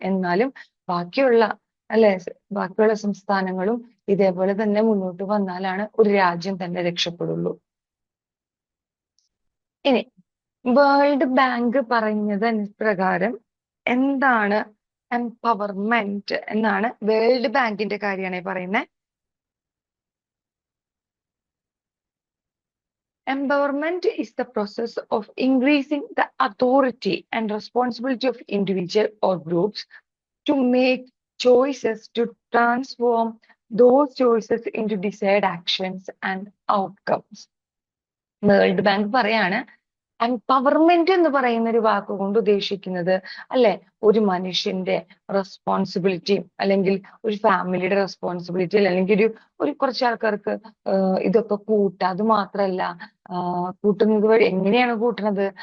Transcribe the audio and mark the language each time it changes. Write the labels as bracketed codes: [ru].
[ml] എന്നാലും ബാക്കിയുള്ള, അല്ലെ, ബാക്കിയുള്ള സംസ്ഥാനങ്ങളും ഇതേപോലെ തന്നെ മുന്നോട്ട് വന്നാലാണ് ഒരു രാജ്യം തന്നെ രക്ഷപ്പെടുള്ളൂ. ഇനി വേൾഡ് ബാങ്ക് പറഞ്ഞത് പ്രകാരം എന്താണ് എംപവർമെന്റ് എന്നാണ് വേൾഡ് ബാങ്കിന്റെ കാര്യമാണ് പറയുന്നത്. [en] Empowerment is the process of increasing the authority and responsibility of individual or groups to make choices, to transform those choices into desired actions and outcomes. [ml] World bank പറയാണ്, empowerment എന്ന് പറയുന്ന ഒരു വാക്കുകൊണ്ട് ഉദ്ദേശിക്കുന്നത്, അല്ലെ, ഒരു മനുഷ്യന്റെ റെസ്പോൺസിബിലിറ്റിയും, അല്ലെങ്കിൽ ഒരു ഫാമിലിയുടെ റെസ്പോൺസിബിലിറ്റി, അല്ലെങ്കിൽ ഒരു കുറച്ച് ആൾക്കാർക്ക് ഇതൊക്കെ കൂട്ടുക. അത് മാത്രല്ല, കൂട്ടുന്നത് വഴി എങ്ങനെയാണ് കൂട്ടുന്നത്?